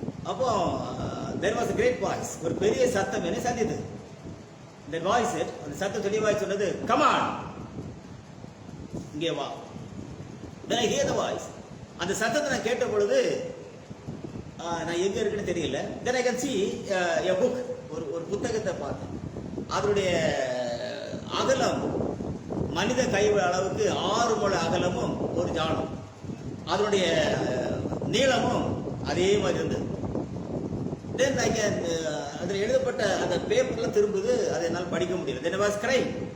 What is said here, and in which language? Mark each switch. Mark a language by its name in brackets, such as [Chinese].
[Tamil] அப்போ [English] there was a great voice, [Tamil] ஒரு பெரிய சத்தம் என்னை சந்தித்தது. இந்த வாய்ஸ், அந்த சத்தம் தெளிவாய் சொன்னது, [English] come on, [Tamil] இங்கே வா. [English] then I hear the voice. [Tamil] அந்த சத்தத்தை நான் கேட்ட பொழுது நான் எங்க இருக்குன்னு தெரியல. [English] then I can see a book, [Tamil] ஒரு புத்தகத்தை பார்த்தேன். அதனுடைய அகலம் மனித கை அளவுக்கு 6 முழ அகலமும் ஒரு ஜானம், அதனுடைய நீளமும் அதே மாதிரி இருந்தது. [English] then I can [Tamil] அதில் எழுதப்பட்ட அந்த பேப்பர்லாம் திரும்புது, அதை என்னால் படிக்க முடியல. [English] Then I was crying.